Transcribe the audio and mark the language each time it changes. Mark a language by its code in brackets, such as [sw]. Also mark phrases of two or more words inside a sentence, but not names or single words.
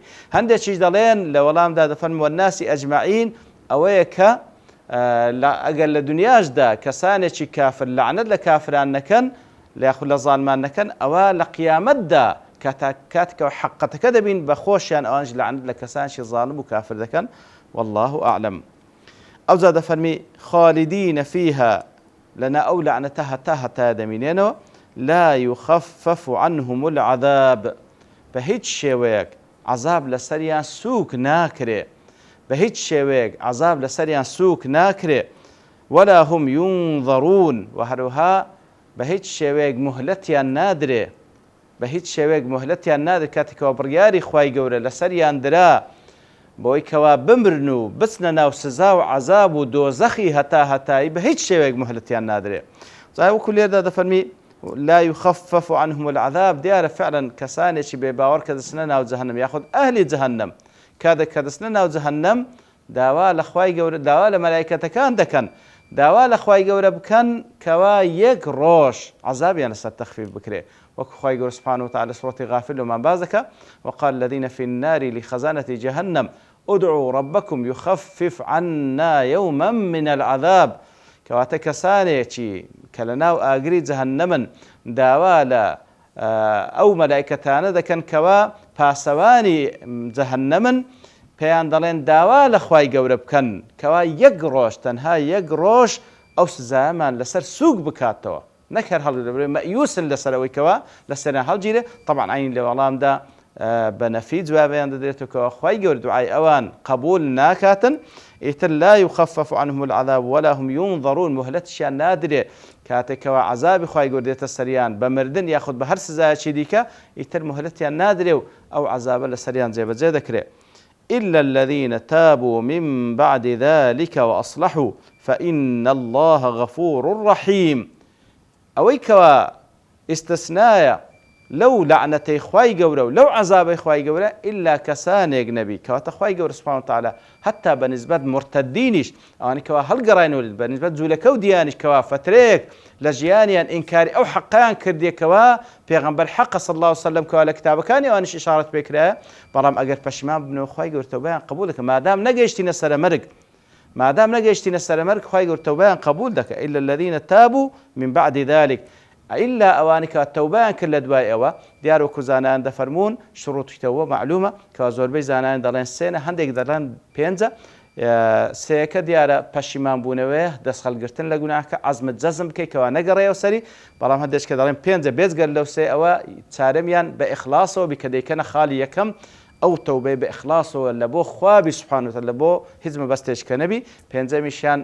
[ckb] هەندێکیش دەڵێن لە وەڵامدا دەفەرمون [ar] وەالناسی ئەجمەعین [ckb] ئەوەیە کە ئەگەر لە دنیاشدا کەسانێکی کافر لەعنەت لە کافران نەکەن یاخود لە زاڵمان نەکەن ئەوە لە قیامەتدا کاتێکەوە حەقەتەکە دەبین بە خۆشیان ئەوانش لەعنەت لە کەسانشی زاڵم و کافر دەکەن [ar] والله ئەعلەم. [ckb] ئەوجا دەفەرمی [ar] خالدینە فیها [ckb] لەنا ئەو لەعنەتە هەتا دەمینێنەوە [ar] لا يخفف عنهم العذاب [ckb] بە هیچ شێوەیەک عذاب لەسەریان سووک ناکرێ بە هیچ شێوەیەک عذاب لەسەریان سووک ناکرێ [ar] ولا هم ينظرون [ckb] و هەروها بە هیچ شێوەیەک مهلەتیان نادرێ بە هیچ شێوەیەک مهلەتیان نادرێت کاتێکەوە بڕیاری خوای گەورە لەسەریان درا بۆی کەوا بمرن و بچنە ناو سزا و عذاب و دۆزەخی هەتایی بە هیچ شێوەیەک مهلەتیان نادرێ. وەکو لێردا دەفەرمی [ar] لا يخفف عنهم العذاب [ckb] دیارە فعلا کەسانێکی بێباوەڕ کە دەچنە ناو جەهەنەم یاخود ئەهلی جەهەنەم کاتێک کە دەچنە ناو جەهەنەم داوا لە خوای گەورە داوا لە مەلایکەتەکان دەکەن داوا لە خوای گەورە بکەن کەوا یەک ڕۆژ عذابیان لەسەر تەخفیف بکرێ وەکو خوای گەورە [ar] سبحانه وتعالى [ckb] سورة غافر لەمان باز دەکات [ar] وقال الذين في النار لخزانة جهنم ادعوا ربكم يخفف عنا يوما من العذاب [ckb] کەواتە کەسانێکی کە لە ناو ئاگری جەهەنەمن داوا لە ئەو مەلایکەتانە دەکەن کەوا پاسەوانی جەهەنەمن پێیان دەڵێن داوا لە خوای گەورە بکەن کەوا یەک ڕۆژ تەنها یەک ڕۆژ ئەو سزایەمان لەسەر سووک بکاتەوە نەکەر هەڵدەبرێ مەئیوسن لەسەرەوەی کەوا لەسەریان هەڵگیرێ طبعا عین لە وەڵامدا بە نەفی جوابیان دەدرێتەوە کەوا خوای گەورە دوعای ئەوان قبول ناکاتن ئیتر [ar] لا يخفف عنهم العذاب ولا هم ينظرون [ckb] مهلەتیان نادرێ کاتێکەوە عذابی خوای گەورە دێتە سەریان بە مردن یاخود بە هەر سزایەکی دیکە ئیتر مهلەتیان نادرێ و ئەو عذابە لە سەریان جێبەجێ دەکرێ. [ar] إلا الذين تابوا من بعد ذلك وأصلحوا فإن الله غفور رحيم. [ckb] ئەوەی کەوا ئیستثنایە لەو لەعنەتەی خوای گەورە و لەو عەزابەی خوای گەورە ئیلا کەسانێک نەبی کەواتە خوای گەورە [ar] سوبحانه وتعالى [ckb] هەتا بەنسبەت مرتەدینیش ئەوانی کەوا هەڵگەڕاینەوە بەنسبەت جوولەکە و دیانیش کەوا فترەیەک لە ژیانیان ئینکاری ئەو حەقیان کردێکەوە پێغەمبەر حەق [ar] صلی الله عليه وسلم [ckb] کەوا لە کتابەکانی ئەوانیش ئیشارەت پێکرایە بەڵام ئەگەر پەشیمان ببنەوە خوای گەورە تەوبەیان قبول دەکات مادام نەگەیشتینە سەرە مەرگ سەرە مەرگ خوای گەورە تەوبەیان قبول دەکات [ar] إلا الذين تابوا من بعد ذلك [ckb] ئیلا ئەوانی کە تەوبەیان کرد لە دوای ئەوە دیار وەکو زانایان دەفەرمون شروعی تەوبە معلومە کەوا زۆربەی زانایان دەڵێن سێنە هەندێک دەڵێن پێنجە سێیەکە دیارە پەشیمان بوونەوەیە دەست هەڵگرتن لە گوناهەکە عەزمت جەزم بکەیت کەوا نەگەڕێەوە سەری بەڵام هەندێک کە دەڵێن پێنجە بێجگەر لەو سێ ئەوە چارەمیان بە ئیخلاسەوە بیکە دەیکەنە خاڵی یەکەم ئەو تەوبەی بە ئیخلاسەوە لە بۆ خوابی [ar] سوبحانه وتعالى [ckb] لە بۆ هیچ مەبەستێکە نەبی پێنجەمیشیان